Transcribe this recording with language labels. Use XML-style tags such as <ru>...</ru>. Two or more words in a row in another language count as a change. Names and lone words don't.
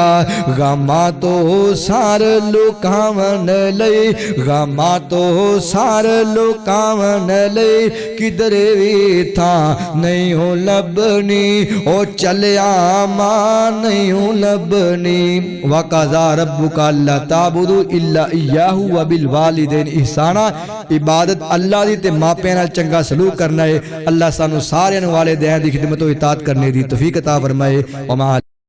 <pa>گما تو سار لکاون لئی، گما تو سار لکاون لئی، کدھرے بھی تھا نہیں ہو لبھنی، او چلیا ماں نہیں ہو لبھنی.</pa> <ar>وقضى ربك ألا تعبدوا إلا إياه و بالوالدين إحسانا.</ar> <pa>عبادت اللہ دی تے ماپیاں نال چنگا سلوک کرنا ہے. اللہ سانوں سارے والے دین دی خدمت و اطاعت کرنے دی توفیق عطا فرمائے.</pa>